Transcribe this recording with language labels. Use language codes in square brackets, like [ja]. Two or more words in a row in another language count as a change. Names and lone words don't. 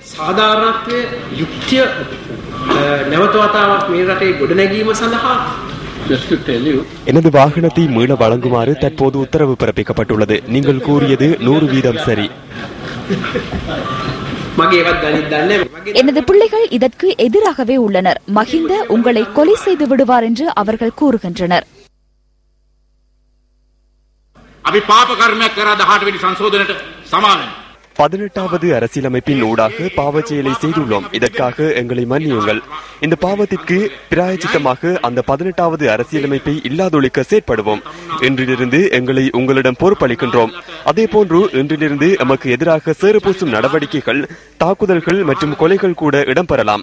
[ta] எனது வாகனத்தை மீள வழங்குமாறு தற்போது உத்தரவு பிறப்பிக்கப்பட்டுள்ளது. நீங்கள் கூறியது 100% சரி. எனது பிள்ளைகள் இதற்கு எதிராகவே உள்ளனர். மஹிந்த உங்களை கொலை செய்து விடுவார் என்று அவர்கள் கூறுகின்றனர். [si] අපි පාප කර්මයක් කරා 18 වෙනි සංශෝධනයට සමානයි. [ta] 18வது அரசியலமைப்பின் ஊடாக பாவச் செயலை செய்துள்ளோம். இதற்காக எங்களை மன்னியுங்கள். இந்த பாவத்திற்கு பிராயச்சித்தமாக அந்த 18வது அரசியலமைப்பை இல்லாதொழிக்க செயற்படுவோம். இன்றிலிருந்து எங்களை உங்களிடம் பொறுப்பளிக்கின்றோம். அதேபோன்று இன்றிலிருந்து எமக்கு எதிராக சேறுபூசும் நடவடிக்கைகள், தாக்குதல்கள் மற்றும் கொலைகள் கூட இடம்பெறலாம்.